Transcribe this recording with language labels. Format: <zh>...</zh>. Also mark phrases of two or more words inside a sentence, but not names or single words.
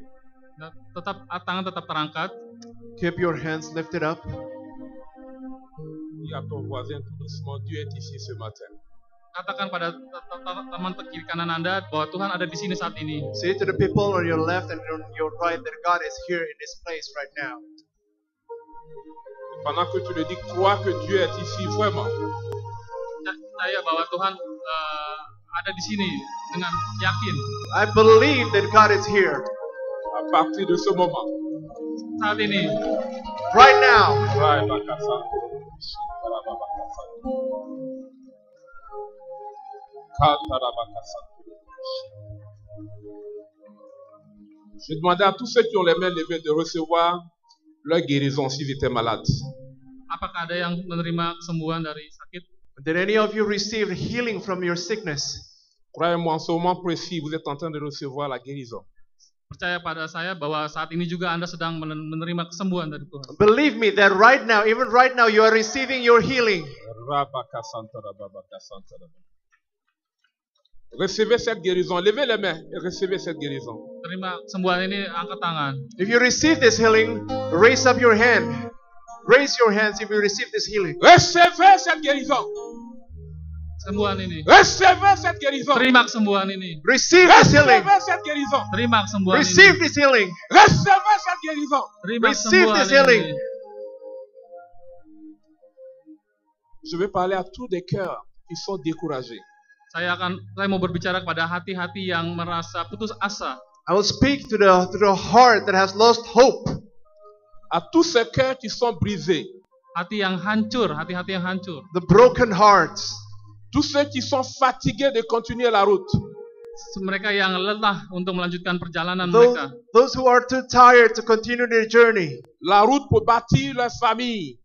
<id>Dan tangan tetap terangkat.</id> <en>Keep your hands lifted up.</en> <fr>Dis à ton voisin tout doucement, Dieu est ici ce matin.</fr> <id>Katakan pada teman kiri kanan Anda bahwa Tuhan ada di sini saat ini.</id> <en>Say to the people on your left and on your right that God is here in this place right now.</en> <fr>Pendant que tu le dis, crois que Dieu est ici vraiment.</fr> <id>Percaya bahwa Tuhan ada di sini dengan yakin.</id> <en>I believe that God is here</en> <fr>À partir de ce moment,</fr> <id>Saat ini,</id> <en>right now.</en> <fr>Je demandais à tous ceux qui ont les mains levées de recevoir leur guérison s'ils étaient malades.</fr> <id>apakah ada yang menerima kesembuhan dari sakit?</id> <en>Did any of you receive healing from your sickness?</en> <fr>Croyez-moi, en ce moment précis, vous êtes en train de recevoir la guérison.</fr> <id>Percaya pada saya bahwa saat ini juga Anda sedang menerima kesembuhan dari Tuhan.</id> <en>Believe me that right now, even right now, you are receiving your healing.</en> <fr>Recevez cette guérison. Levez les mains et recevez cette guérison.</fr> <id>Terima kesembuhan ini, angkat tangan.</id> <en>If you receive this healing, raise up your hand. Raise your hands if you receive this healing.</en> <fr>Recevez cette guérison.</fr> <id>Kesembuhan ini.</id> <fr>Recevez cette guérison.</fr> <id>Terima kesembuhan ini.</id> <en>Receive this healing.</en> <fr>Recevez cette guérison.</fr> <id>Terima kesembuhan ini.</id> <en>Receive this healing.</en> <fr>Recevez cette guérison.</fr> <id>Terima</id> <en>Receive</en> <id>kesembuhan</id> <en>this healing.</en> <id>ini.</id> <fr>Je vais parler à tous des cœurs qui sont découragés.</fr> <id>Saya mau berbicara kepada hati-hati yang merasa putus asa.</id> <en>I will speak to the heart that has lost hope.</en> <fr>À tous ces cœurs qui sont brisés.</fr> <id>Hati yang hancur, hati-hati yang hancur.</id> <en>The broken hearts.</en> <fr>Tous ceux qui sont fatigués de continuer la route.</fr> <id>Mereka yang lelah untuk melanjutkan perjalanan mereka.</id> <en>Those who are too tired to continue their journey.</en> <fr>La route pour bâtir leur famille.</fr>